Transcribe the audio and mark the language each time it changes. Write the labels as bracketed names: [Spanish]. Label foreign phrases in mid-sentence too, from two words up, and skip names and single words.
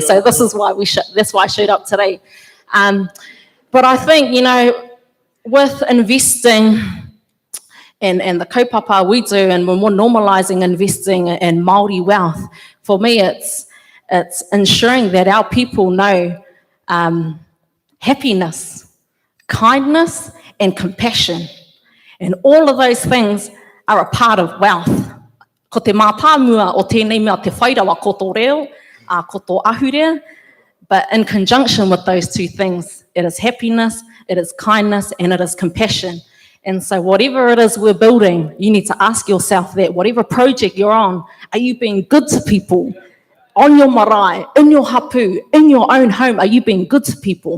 [English] So this is why that's why I showed up today. But I think, with investing and the kaupapa we do, and when we're normalising investing in Māori wealth, for me, it's ensuring that our people know happiness, kindness, and compassion. And all of those things are a part of wealth. [Māori] Ko te māpāmua o tēnei mea te whairawa ko tō reo, ko tō ahurea, [English] but in conjunction with those two things, it is happiness, it is kindness, and it is compassion. And so whatever it is we're building, you need to ask yourself that. Whatever project you're on, are you being good to people? On your marae, in your hapu, in your own home, are you being good to people?